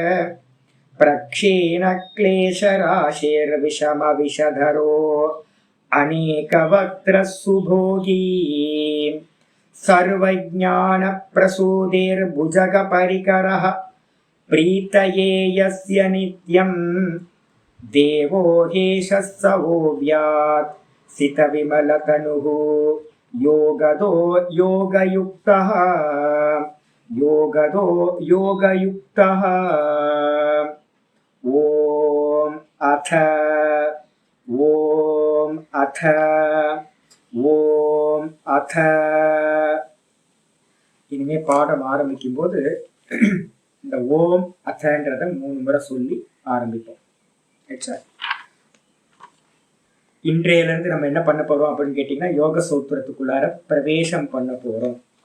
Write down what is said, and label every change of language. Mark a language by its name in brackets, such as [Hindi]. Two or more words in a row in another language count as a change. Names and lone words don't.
[Sanskrit] प्रक्षीणक्लेशराशिर्विषमविषधरो अनेकवक्त्रः सुभोगी सर्वज्ञानप्रसूतिर्भुजगपरिकरः प्रीतये यस्य नित्यं देवो हेशः स ओव्यात् सितविमलतनुः योगदो योगयुक्तः योगयुक्तः। ॐ अथ [Tamil] இனிமே பாடம் ஆரம்பிக்கும் போது இந்த ஓம் அத்தன்றத 3 முறை சொல்லி ஆரம்பிப்போம். இன்றையிலிருந்து நம்ம என்ன பண்ண போறோம் அப்படின்னு கேட்டீங்கன்னா யோக சூத்திரத்துக்குள்ளார பிரவேசம் பண்ண போறோம்.